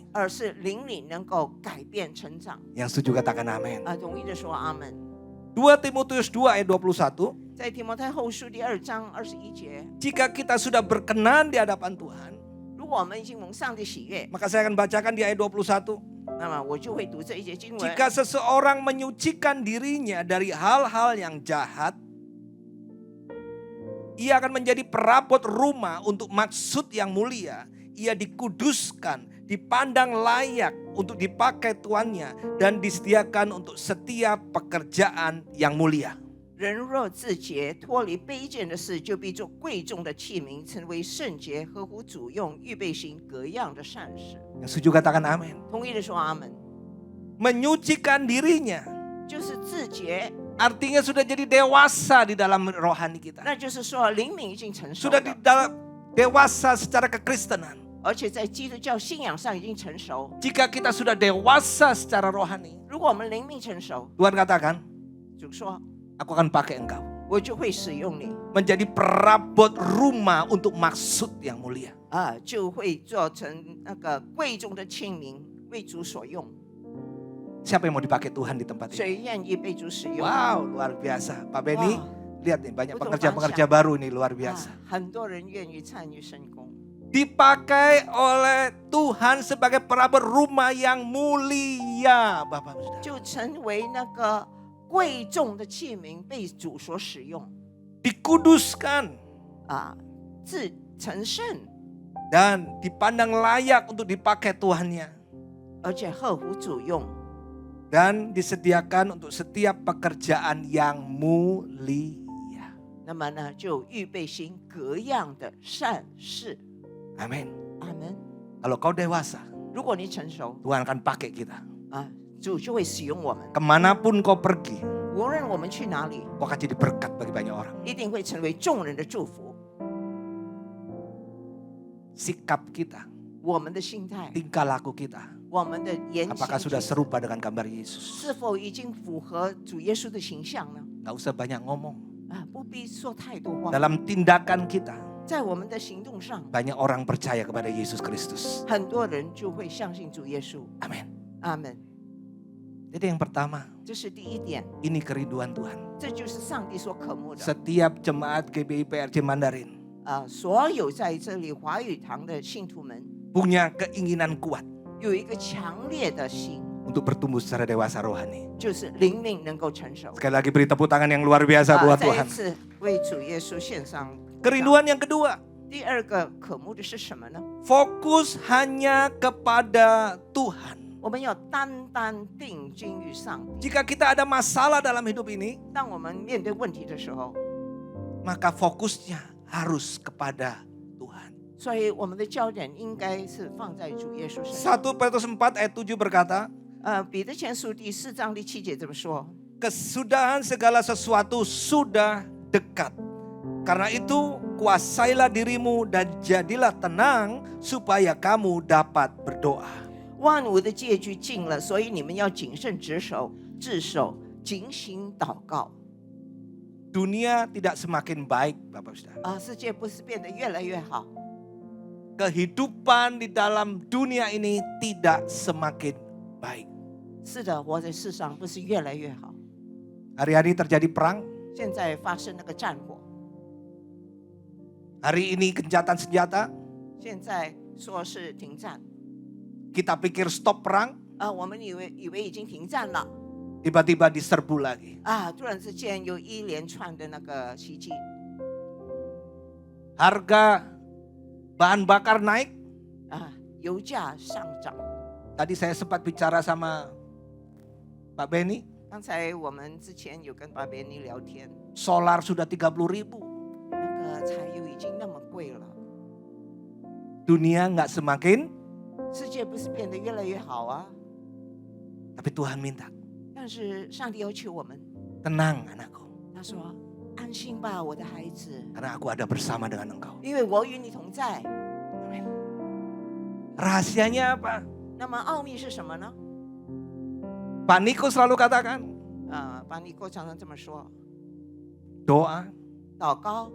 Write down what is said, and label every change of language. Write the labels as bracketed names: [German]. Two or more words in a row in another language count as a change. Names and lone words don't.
[Chinese] 而是灵里能够改变成长。 [Indonesian] Yang setuju katakan amin. [Chinese] 同意的说阿门。 [Indonesian] 2 Timotius 2 ayat 21. [Chinese] 在提摩太后书第2章21节， [Indonesian] Jika kita sudah berkenan di hadapan Tuhan, [Chinese] 如果我们已经蒙上帝喜悦， [Indonesian] maka saya akan bacakan di ayat 21. [Chinese] 那么我就会读这一节经文。 [Indonesian] Jika seseorang menyucikan dirinya dari hal-hal yang jahat, ia akan menjadi perabot rumah untuk maksud yang mulia. Ia dikuduskan, dipandang layak untuk dipakai tuannya, dan disediakan untuk setiap pekerjaan yang mulia. [Chinese] 人若自洁，脱离卑贱的事，就必做贵重的器皿，成为圣洁，合乎主用，预备行各样的善事。 [Indonesian] Yang setuju katakan amin. [Chinese] 同意的说阿门。 [Indonesian] Menyucikan dirinya [Chinese] 就是自洁， [Indonesian] artinya sudah jadi dewasa di dalam rohani kita. [Chinese] 那就是说灵敏已经成熟 [Indonesian] Sudah di [Chinese] 了， [Indonesian] dalam dewasa secara kekristenan. [Chinese] 而且在基督教信仰上已经成熟。 [Indonesian] Jika kita sudah dewasa secara rohani, [Chinese] 如果我们灵命成熟， [Indonesian] Tuhan katakan, [Chinese] 主说 [Indonesian] aku akan pakai engkau [Chinese] 我就会使用你 [Indonesian] menjadi perabot rumah untuk maksud yang mulia. [Chinese] 啊，就会做成那个贵重的器皿，为主所用。 [Indonesian] Siapa yang mau dipakai Tuhan di tempat ini? [Chinese] 谁愿意被主使用？ [Indonesian] Wow, luar biasa. Pak Benny, 哇 lihat nih banyak Betul, pekerja-pekerja Masya. baru ini luar 啊 biasa. [Chinese] 很多人愿意参与圣工， [Indonesian] Dipakai oleh Tuhan sebagai perabot rumah yang mulia, Bapak Saudara. [Chinese] 就成为那个贵重的器皿，被主所使用 [Indonesian] Dikuduskan [Chinese] 啊，自成圣， [Indonesian] dan dipandang layak untuk dipakai Tuhannya. [Chinese] 而且合乎主用。 [Indonesian] Dan disediakan untuk setiap pekerjaan yang mulia. [Chinese] 那么呢，就预备行各样的善事。 [Indonesian] Amin. [Chinese] 阿门。 [Indonesian] Kalau kau dewasa, [Chinese] 如果你成熟 [Indonesian] Tuhan akan pakai kita. [Chinese] 啊，主就会使用我们。 [Indonesian] Kemanapun kau pergi, [Chinese] 无论我们去哪里， [Indonesian] kau akan jadi berkat bagi banyak orang. [Chinese] 一定会成为众人的祝福。 [Indonesian] Sikap kita, [Chinese] 我们的心态， [Indonesian] tingkah laku kita, [Chinese] 我们的言行 [Indonesian] apakah [Chinese] 举 [Indonesian] sudah [Chinese] 止 [Indonesian] serupa dengan gambar Yesus? [Chinese] 是否已经符合主耶稣的形象呢？ [Indonesian] Gak usah banyak ngomong. [Chinese] 啊，不必说太多话。 [Indonesian] Dalam tindakan kita, [Chinese] 在我们的行动上， [Indonesian] banyak orang percaya kepada Yesus Kristus. [Chinese] 很多人就会相信主耶稣。 [Indonesian] Amin. [Chinese] 阿门。 [Indonesian] Jadi yang pertama, [Chinese] 这是第一点， [Indonesian] ini kerinduan Tuhan. [Chinese] 这就是上帝所渴慕的。 [Indonesian] Setiap jemaat GBI PRC Mandarin [Chinese] 所有在这里华语堂的信徒们 [Indonesian] punya keinginan kuat [Chinese] 有一个强烈的心， [Indonesian] untuk bertumbuh secara dewasa rohani. [Chinese] 就是灵命能够成熟。 [Indonesian] Sekali lagi beri tepuk tangan yang luar biasa buat [Chinese] 再一 [Indonesian] Tuhan. [Chinese] 次为主耶稣献上。 [Indonesian] Kerinduan yang kedua, [Chinese] 第二个渴慕的是什么呢？ [Indonesian] fokus hanya kepada Tuhan. [Chinese] 我们要单单定睛于上帝。 [Indonesian] Jika kita ada masalah dalam hidup ini, [Chinese] 当我们面对问题的时候， [Indonesian] maka fokusnya harus kepada Tuhan. [Chinese] 所以我们的焦点应该是放在主耶稣身上。 [Indonesian] 1 Petrus 4 ayat 7 berkata, [Chinese] 彼得前书第4章第7节这么说： [Indonesian] kesudahan segala sesuatu sudah dekat. Karena itu kuasailah dirimu dan jadilah tenang supaya kamu dapat berdoa. [Chinese] 万物的结局近了，所以你们要谨慎自守，警醒祷告。 [Indonesian] Dunia tidak semakin baik, Bapak Saudara. [Chinese] 世界不是变得越来越好， [Indonesian] Kehidupan di dalam dunia ini tidak semakin baik. [Chinese] 是的，活在世上不是越来越好。 [Indonesian] Hari-hari terjadi perang, [Chinese] 现在发生那个战火， [Indonesian] hari ini gencatan senjata, [Chinese] 现在说是停战， [Indonesian] kita pikir stop perang, [Chinese] 我们以为已经停战了， [Indonesian] tiba-tiba diserbu lagi. [Chinese] 突然之间有一连串的那个袭击， [Indonesian] Harga bahan bakar naik. [Chinese] 油价上涨。 [Indonesian] Tadi saya sempat bicara sama Pak Benny, [Chinese] 刚才我们之前有跟巴别尼聊天， [Indonesian] solar sudah 30.000. [Chinese] 那个柴油已经那么贵了， [Indonesian] Dunia nggak semakin, [Chinese] 世界不是变得越来越好啊？ [Indonesian] tapi Tuhan minta, [Chinese] 但是上帝要求我们， [Indonesian] tenang anakku, [Chinese] 他说：“安心吧，我的孩子， [Indonesian] karena aku ada bersama dengan engkau. [Chinese] 因为我与你同在。 [Indonesian] Rahasianya apa? [Chinese] 那么奥秘是什么呢？ [Indonesian] Pak Niko selalu katakan, [Chinese] 巴尼哥常常这么说： [Indonesian] doa, [Chinese] 祷告，